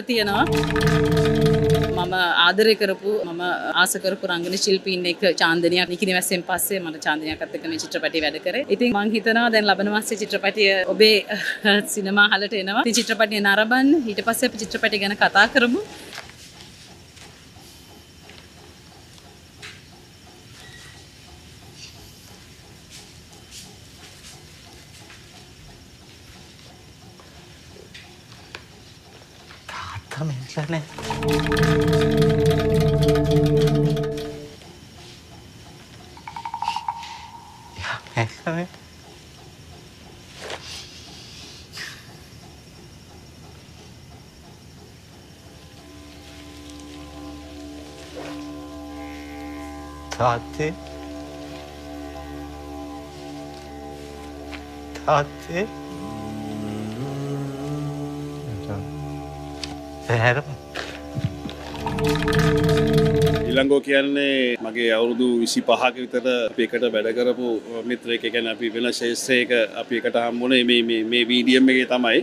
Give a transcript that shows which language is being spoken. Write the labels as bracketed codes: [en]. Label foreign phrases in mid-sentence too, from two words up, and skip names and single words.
[si] ඉතින් මට ඒ සතුට තියෙනවා. මම ආදරය කරපු මම ආස කරපු රංගන ශිල්පීන් එක්ක චාන්දනියක් නිකිණිවැස්සෙන් පස්සේ මට චාන්දනියක්ත් එක්ක මේ චිත්‍රපටය වැඩ කරේ. ඉතින් මම හිතනවා දැන් ලබන මාසේ චිත්‍රපටය ඔබේ සිනමා හලට එනවා. ඉතින් චිත්‍රපටය නරඹන්න ඊට පස්සේ අපි චිත්‍රපටය ගැන කතා කරමු. Mentionnya. Ya, mentionnya. Tati. Tati. ඊළඟෝ කියන්නේ මගේ අවුරුදු 25ක විතර අපි එකට වැඩ කරපු මිත්‍රයෙක්. ඒ කියන්නේ අපි වෙන ශේෂ්ත්‍රයක අපි එකට හම්බුනේ මේ මීඩියම් එකේ තමයි.